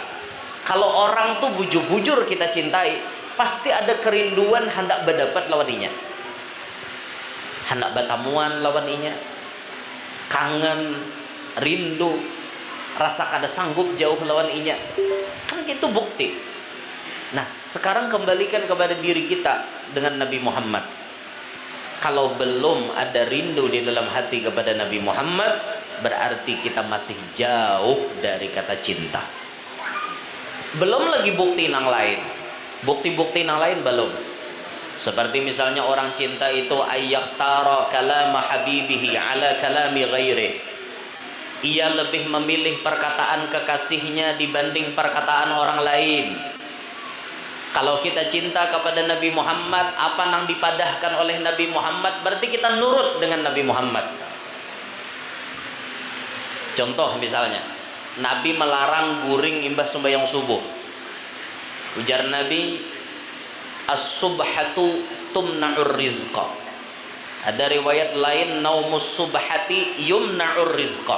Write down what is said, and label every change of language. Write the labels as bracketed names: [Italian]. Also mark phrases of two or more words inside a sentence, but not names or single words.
[Banjar] Kalau orang tuh bujur-bujur kita cintai, pasti ada kerinduan hendak berdapat lawan inya, hendak bertamuan lawan inya, kangen, rindu, rasa kada sanggup jauh lawan inya. [Indonesian] Kan itu bukti. Nah, sekarang kembalikan kepada diri kita dengan Nabi Muhammad. Kalau belum ada rindu di dalam hati kepada Nabi Muhammad, berarti kita masih jauh dari kata cinta. Belum lagi bukti yang lain. Bukti-bukti yang lain belum. Seperti misalnya orang cinta itu [Arabic] يؤثر كلام حبيبه على كلام غيره. [Indonesian] Ia lebih memilih perkataan kekasihnya dibanding perkataan orang lain. Kalau kita cinta kepada Nabi Muhammad, apa yang dipadahkan oleh Nabi Muhammad, berarti kita nurut dengan Nabi Muhammad. [Banjar] Contoh misalnya, Nabi melarang guring imbah sembahyang subuh. Ujar Nabi, [Arabic] الصبحة تمنع الرزق. [Indonesian] Ada riwayat lain, [Arabic] نوم الصبحة يمنع الرزق.